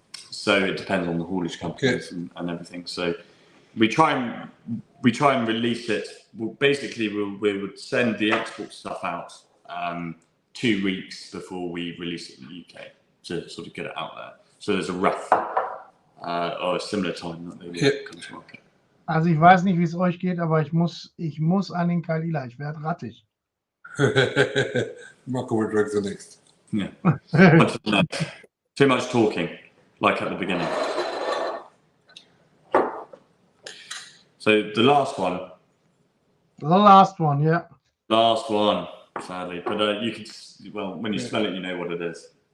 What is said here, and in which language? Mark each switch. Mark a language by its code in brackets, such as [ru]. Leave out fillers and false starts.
[en] So it depends on the haulage companies and everything. So we try and release it. Well, basically, we would send the export stuff out 2 weeks before we release it in the UK to sort of get it out there. So there's a rough or a similar time that they will come to market. [de] Also ich weiß nicht, wie es euch geht, aber ich muss an den Kalila. Ich werde rattig. [en] Marco will drink the next. Yeah. Too much talking, like at the beginning. So the last one. The last one, yeah. Last one, sadly. But you can, well, when you smell it, you know what it is.